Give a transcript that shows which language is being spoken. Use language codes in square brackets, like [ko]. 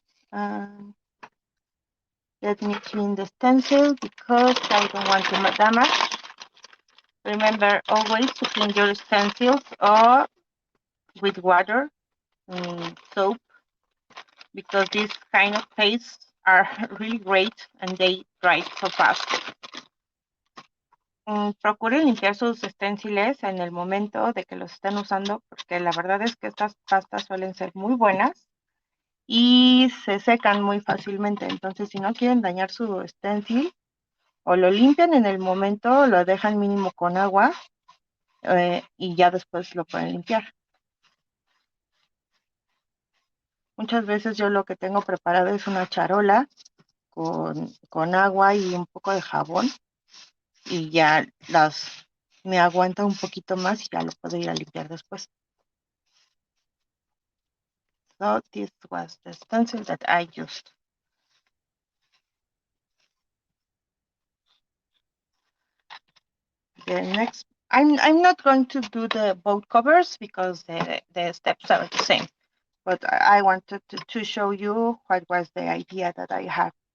[en] Let me clean the stencil because I don't want to damage. Remember always to clean your stencils or with water and soap, because these kind of pastes are really great and they dry so fast. [es] Procuren limpiar sus stenciles en el momento de que los estén usando, porque la verdad es que estas pastas suelen ser muy buenas y se secan muy fácilmente. Entonces, si no quieren dañar su stencil, o lo limpian en el momento, lo dejan mínimo con agua y ya después lo pueden limpiar. Muchas veces yo lo que tengo preparado es una charola con agua y un poco de jabón y ya me aguanta un poquito más y ya lo puedo ir a limpiar después. [en] So this was the stencil that I used. The next, I'm not going to do the both covers because the steps are the same, but I wanted to show you what was the idea that I had.